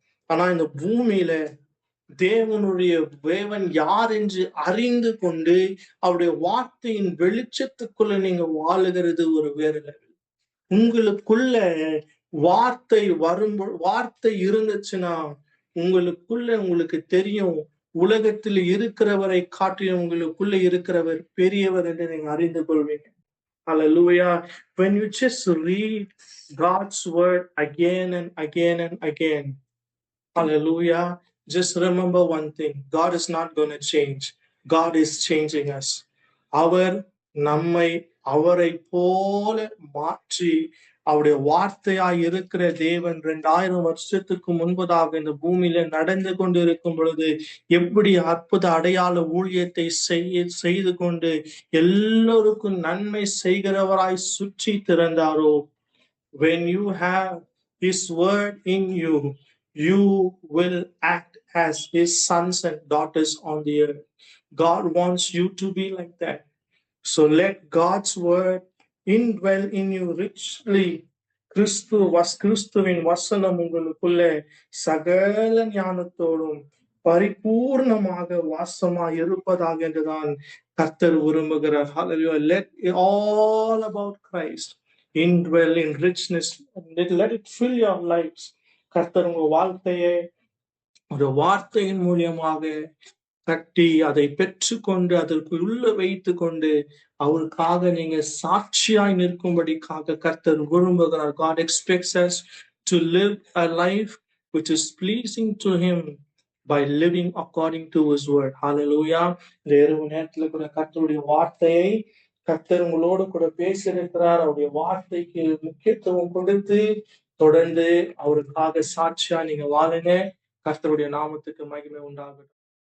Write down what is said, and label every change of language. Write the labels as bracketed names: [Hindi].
[Tamil] ஆனா இந்த பூமியில தேவன் யார் என்று அறிந்து கொண்டு அவருடைய வார்த்தையின் வெளிச்சத்துக்குள்ள நீங்க வாழுகிறது ஒரு வேறு லெவல். உங்களுக்குள்ள வார்த்தை இருந்துச்சுன்னா உங்களுக்கு தெரியும், உலகத்தில் இருக்கிறவரை காட்டிலும் உங்களுக்குள்ள இருக்கிறவர் பெரியவர் என்று நீங்க அறிந்து கொள்வீங்க. [English] Hallelujah. When you just read God's word again and again and again, hallelujah, just remember one thing, God is not going to change. God is changing us. [Tamil] அவர் நம்மை அவரை போல மாற்றி அவருடைய வார்த்தையாய் இருக்கிற தேவன் 2000 வருஷத்துக்கு முன்பதாக இந்த பூமியில நடந்து கொண்டு இருக்கும் பொழுது எப்படி அற்புத அடையாள ஊழியத்தை செய்து கொண்டு எல்லோருக்கும் நன்மை செய்கிறவராய் சுற்றி திறந்தாரோ. [English] When you have his word in you, you will act as his sons and daughters on the earth. God wants you to be like that. So let God's word indwell in you richly. [Tamil] கிறிஸ்துவின் வசனம் உங்களுக்குள்ள சகல ஞானத்தோடும் பரிபூர்ணமாக வாசமாய் இருப்பதாக என்றுதான் கர்த்தர் விரும்புகிறார். [English] Hallelujah. Let all about Christ indwell in richness. Let it fill your lives. [Tamil] கர்த்தர் உங்க வாழ்க்கையை ஒரு வார்த்தையின் மூலியமாக கட்டி அதை பெற்றுக்கொண்டு அதற்கு உள்ள வைத்துக் கொண்டு அவருக்காக நீங்க சாட்சியாய் நிற்கும்படிக்காக கர்த்தர் விரும்புகிறார். [English] God expects us to live a life which is pleasing to him by living according to his word. Hallelujah. [Tamil] இந்த இரவு நேரத்துல கூட கர்த்தருடைய வார்த்தையை கர்த்தர் உங்களோடு கூட பேசியிருக்கிறார். அவருடைய வார்த்தைக்கு முக்கியத்துவம் கொடுத்து தொடர்ந்து அவருக்காக சாட்சியா நீங்க வாழுங்க. கர்த்தருடைய நாமத்துக்கு மகிமை உண்டாகட்டும்.